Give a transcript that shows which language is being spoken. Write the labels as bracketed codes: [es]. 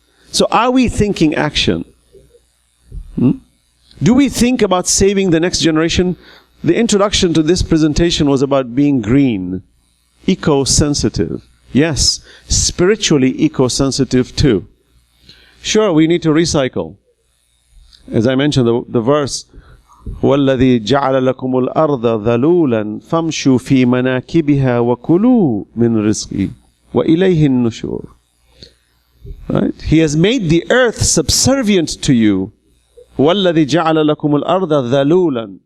[en] So are we thinking action? Do we think about saving the next generation? The introduction to this presentation was about being green, eco-sensitive. Yes, spiritually eco-sensitive too. Sure, we need to recycle. As I mentioned, the verse, [ar] هو الذي جعل لكم الأرض ذلولا فامشوا في مناكبها وكلوا من رزقه وإليه النشور. [en] Right? He has made the earth subservient to you. [ar] هو الذي جعل لكم الأرض ذلولا.